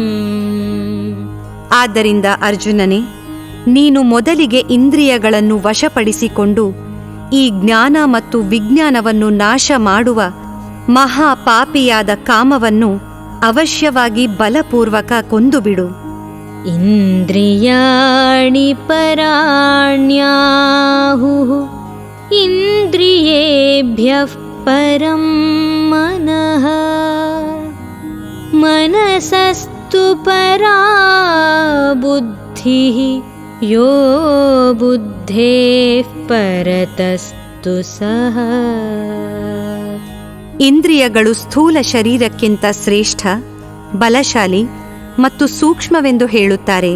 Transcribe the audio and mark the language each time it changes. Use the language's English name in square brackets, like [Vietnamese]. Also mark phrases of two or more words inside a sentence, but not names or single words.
[Kannada] ಆದ್ದರಿಂದ ಅರ್ಜುನನೇ, ನೀನು ಮೊದಲಿಗೆ ಇಂದ್ರಿಯಗಳನ್ನು ವಶಪಡಿಸಿಕೊಂಡು ಈ ಜ್ಞಾನ ಮತ್ತು ವಿಜ್ಞಾನವನ್ನು ನಾಶ ಮಾಡುವ ಮಹಾಪಾಪಿಯಾದ ಕಾಮವನ್ನು ಅವಶ್ಯವಾಗಿ ಬಲಪೂರ್ವಕ ಕೊಂದುಬಿಡು. [Sanskrit] ಇಂದ್ರಿಯಾಣಿ ಪರಾಣ್ಯಾಹುಃ ಇಂದ್ರಿಯೇಭ್ಯಃ ಪರಂ ಮನಃ ಮನಸಸ್ತು ಪರಾ ಬುದ್ಧಿಃ ಯೋ ಬುದ್ಧೇಃ ಪರತಸ್ತು ಸಹ. [Kannada] ಇಂದ್ರಿಯಗಳು ಸ್ಥೂಲ ಶರೀರಕ್ಕಿಂತ ಶ್ರೇಷ್ಠ, ಬಲಶಾಲಿ ಮತ್ತು ಸೂಕ್ಷ್ಮವೆಂದು ಹೇಳುತ್ತಾರೆ.